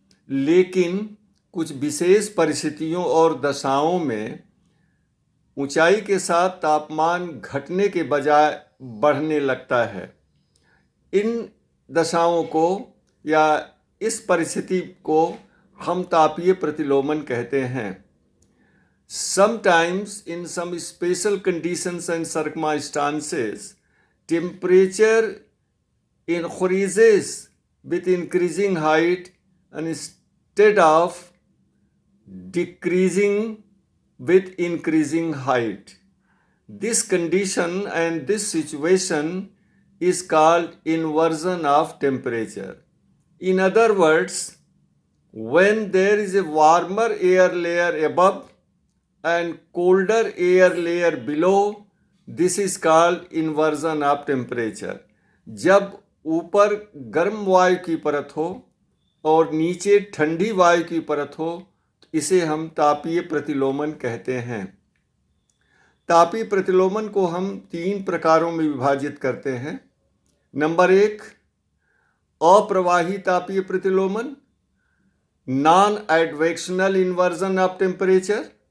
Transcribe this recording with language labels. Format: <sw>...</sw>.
<hi>लेकिन कुछ विशेष परिस्थितियों और दशाओं में ऊंचाई के साथ तापमान घटने के बजाय बढ़ने लगता है। इन दशाओं को या इस परिस्थिति को हम तापीय प्रतिलोमन कहते हैं।</hi> <en>Sometimes in some special conditions and circumstances, temperature increases with increasing height instead of decreasing with increasing height. This condition and this situation is called inversion of temperature. In other words, when there is a warmer air layer above and colder air layer below, this is called inversion of temperature.</en> <hi>जब ऊपर गर्म वायु की परत हो और नीचे ठंडी वायु की परत हो, इसे हम तापीय प्रतिलोमन कहते हैं। तापीय प्रतिलोमन को हम 3 प्रकारों में विभाजित करते हैं। नंबर 1, अप्रवाही तापीय प्रतिलोमन,</hi> <en>Non advectional inversion of temperature.</en>